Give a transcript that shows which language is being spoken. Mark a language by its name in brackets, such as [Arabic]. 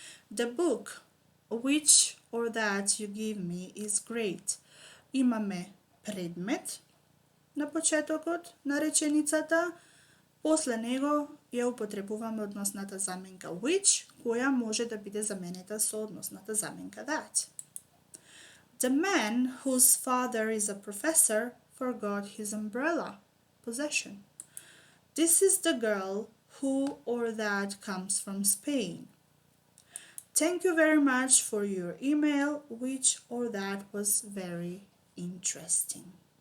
[English] The book which or that you give me is great. [Macedonian] Имаме предмет на почетокот на реченицата, после него ја употребуваме односната заменка which, која може да биде заменета со односната заменка that. [English] The man whose father is a professor forgot his umbrella. Possession. This is the girl who or that comes from Spain. Thank you very much for your email, which or that was very interesting.